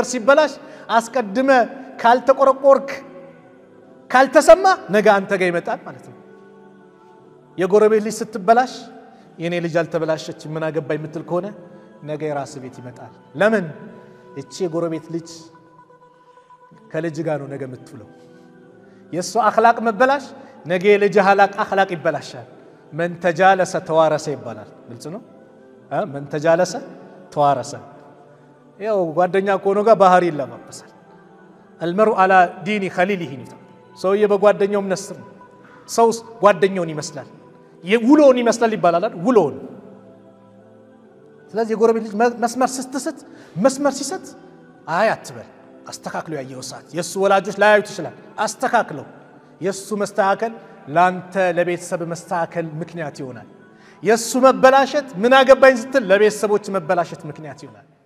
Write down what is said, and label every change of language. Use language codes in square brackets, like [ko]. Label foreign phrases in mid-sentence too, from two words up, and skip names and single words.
[am] ሲበላሽ አስቀድመ ካልተቆረቆርክ ካልተሰማ ነገ አንተ ጋር ይመጣል ማለት ነው የጎረቤት ልጅ ስትበላሽ የኔ ልጅ አልተበላሸች ምን አገባኝ ምትል ከሆነ ነገ የራስ ቤት ይመጣል ለምን እቺ የጎረቤት ልጅ ከልጅ ጋር ነው ነገ ምትውለው የሱ አخلاق መበላሽ ነገ የልጅ አخلاق ይበላሻል [ar] من تجالس توارث [am] ይባላል ግልጽ ነው [ar] من تجالس توارث [am] ያው ጓደኛ ኮኖ ጋር ባህሪ ይለማመሳል [ar] المرء على دين خليله [am] ሰውዬ በጓደኛው መስር ሰው ጓደኛውን ይመስላል የውሎን ይመስላል ይባላል ውሎን ስለዚህ የጎረቤት ልጅ መስመር ስትስት መስመር ሲሰጥ አይ አትበል አስተካክሎ ያየው ሰዓት የሱ ወላጆች ላያዩት ይችላል አስተካክለው የሱ መስተካከል ላንተ ለቤተሰብ መስተካከል ምክንያት ይሆናል የሱ መበላሸት ምን አገባኝ ስትል ለቤተሰቦች መበላሸት ምክንያት ይሆናል